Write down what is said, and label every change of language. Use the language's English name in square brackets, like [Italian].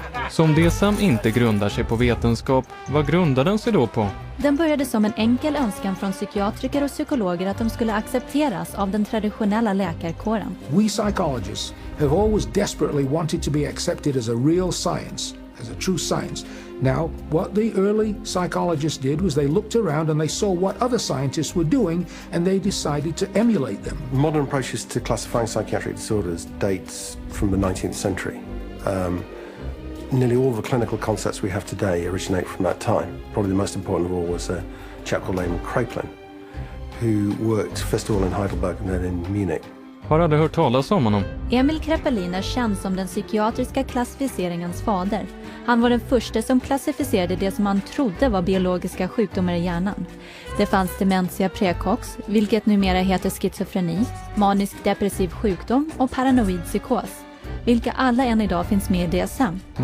[Swedish] Som DSM inte grundar sig på vetenskap, vad grundar den sig då på? Den började som en enkel önskan från psykiatriker och psykologer att de skulle accepteras av den traditionella läkarkåren. [English] We psychologists have always desperately wanted to be accepted as a real science, as a true science. Now, what the early psychologists did was they looked around and they saw what other scientists were doing and they decided to emulate them. Modern approaches to classifying psychiatric disorders dates from the 19th century. Nearly all the clinical concepts we have today originate from that time. Probably the most important of all was a chap called Kraepelin, who worked first of all in Heidelberg and then in Munich. [Swedish] Har aldrig hört talas om honom. Emil Kraepelin är känd som den psykiatriska klassificeringens fader. Han var den första som klassificerade det som han trodde var biologiska sjukdomar i hjärnan. Det fanns dementia precox, vilket numera heter schizofreni, manisk depressiv sjukdom och paranoid psykos, vilka alla än idag finns med i DSM.